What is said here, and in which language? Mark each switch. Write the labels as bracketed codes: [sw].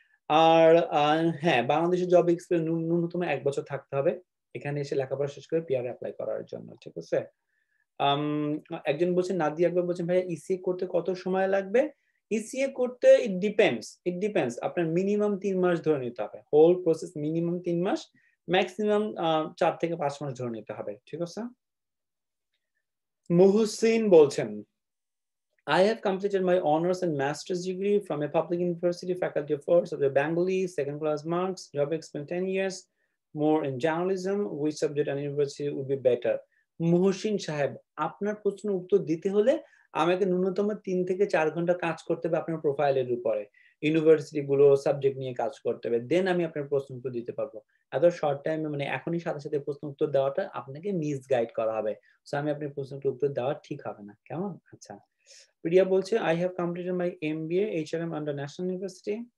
[bn] আর হ্যাঁ, বাংলাদেশের job experience ন্যূনতম 1 বছর থাকতে হবে এখানে এসে লেখাপড়া শেষ করে পিআর অ্যাপ্লাই করার জন্য, ঠিক আছে? একজন বলছেন, নাদিয়া আকবর বলছেন, ভাইয়া ইসিএ করতে কত সময় লাগবে? ইসিএ করতে [en] it depends, [bn] আপনার মিনিমাম 3 মাস ধরে নিতে হবে, হোল প্রসেস মিনিমাম 3 মাস, ম্যাক্সিমাম 4 থেকে 5 মাস ধরে নিতে হবে, ঠিক আছে? [en] মুহসিন বলছেন, I have completed my honors and master's degree from a public university, faculty of arts of the Bengali, second class marks, job experience 10 years, more in journalism, which subject and university would be better? [bn] Muhsin সাহেব, আপনার প্রশ্ন উত্তর দিতে হলে আমাকে ন্যূনতম 3 থেকে 4 ঘন্টা কাজ করতে হবে আপনার প্রোফাইলের উপরে, ইউনিভার্সিটি গুলো সাবজেক্ট নিয়ে কাজ করতে হবে, দেন আমি আপনার প্রশ্ন উত্তর দিতে পারবো। এত শর্ট টাইমে মানে এখনই সাথে সাথে প্রশ্ন উত্তর দেওয়াটা আপনাকে মিসগাইড করা হবে, সো আমি আপনার প্রশ্নটা উত্তর দেওয়া ঠিক হবে না, কেমন? আচ্ছা, প্রিয়া বলছে, [en] I have completed my MBA HRM under National University.